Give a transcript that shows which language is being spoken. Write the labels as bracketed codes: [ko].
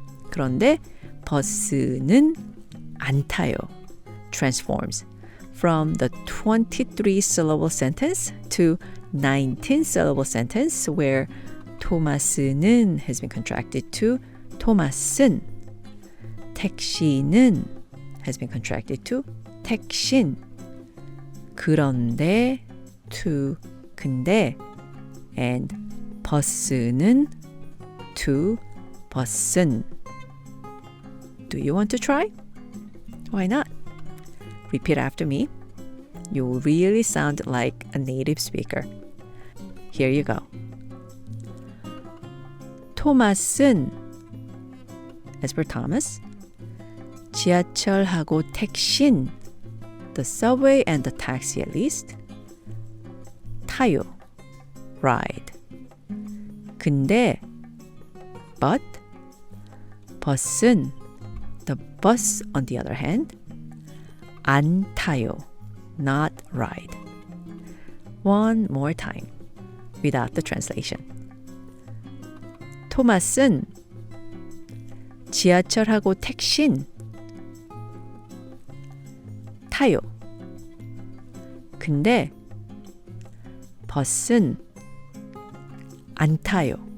[ko] 그런데 버스는 안 타요 [en] transforms from the 23-syllable sentence to 19-syllable sentence where 토마스는 has been contracted to 토마슨. 택시는 has been contracted to 택신. 그런데 to 근데 and 버스는 to 버슨. Do you want to try? Why not? Repeat after me. You will really sound like a native speaker. Here you go. 토마스는 as for Thomas, [ko] 지하철하고 택신, [en] the subway and the taxi at least, 타요, ride. 근데, but, 버스는, the bus on the other hand, [ko] 안 타요, [en] not ride. One more time, without the translation. [ko] 토마스는 지하철하고 택신 타요. 근데 버스는 안 타요.